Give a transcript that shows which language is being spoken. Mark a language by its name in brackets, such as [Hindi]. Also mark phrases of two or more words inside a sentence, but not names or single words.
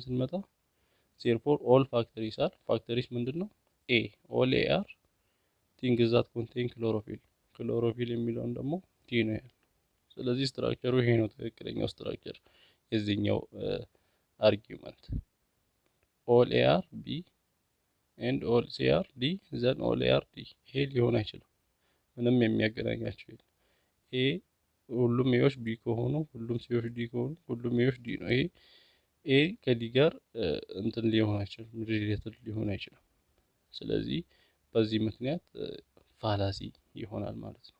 [English] ስንመጣ therefore all factories are factories [Amharic] ምንድነው ኤ [English] all a are things that contain chlorophyll [Amharic] የሚለውን ደግሞ ዲ ነው ያለው። ስለዚህ ስትራክቸሩ ይሄ ነው ትክክለኛው ስትራክቸር የዚህኛው አርጊውመንት [English] all a are b and all c are d then all a are d። [Amharic] ይሄ ሊሆን አይችልም። ምንም የሚያገናኛቸው [English] a [Amharic] ሁሉም ኤዎች ቢ ከሆኑ ሁሉም ሲዎች ዲ ከሆኑ ሁሉም ኤዎች ዲ ነው። ይሄ ኤ ከዲ ጋር እንትን ሊሆን አይችልም፣ ሪሌትድ ሊሆን አይችልም። ስለዚህ በዚህ ምክንያት ፋላሲ ይሆናል ማለት ነው።